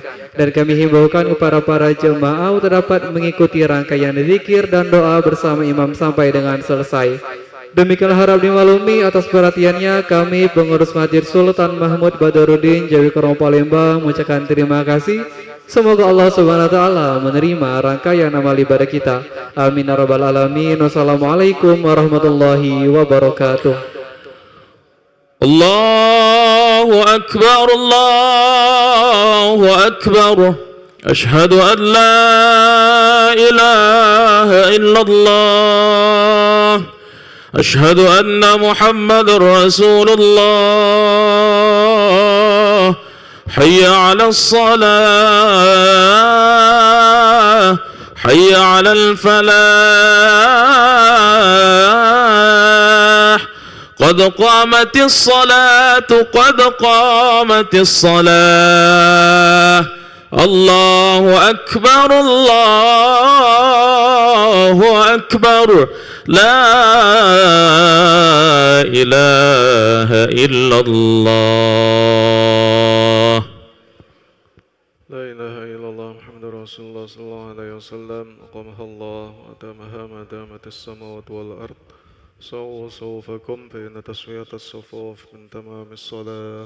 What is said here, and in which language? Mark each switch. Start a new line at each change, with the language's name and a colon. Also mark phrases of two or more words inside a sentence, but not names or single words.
Indonesian: Dan kami himbaukan kepada para jemaah untuk dapat mengikuti rangkaian zikir dan doa bersama imam sampai dengan selesai. Demikianlah harap dimaklumi atas perhatiannya kami pengurus Masjid Sultan Mahmud Badaruddin Jawi Kromo Palembang mengucapkan terima kasih. Semoga Allah
Arabic: سبحانه وتعالى
Indonesian: menerima rangkaian amal ibadah kita.
Arabic: آمين يا رب العالمين. والسلام عليكم ورحمة الله وبركاته. الله أكبر، الله أكبر. أشهد أن لا إله إلا الله. أشهد أن محمدا رسول الله. حي على الصلاة، حي على الفلاح. قد قامت الصلاة، قد قامت الصلاة. الله أكبر، الله أكبر. لا إله إلا الله. لا إله إلا الله محمد رسول الله صلى الله عليه وسلم. أقامها الله وأدامها ما دامت السماوات والأرض. سووا صفوفكم فإن تسوية الصفوف من تمام الصلاة.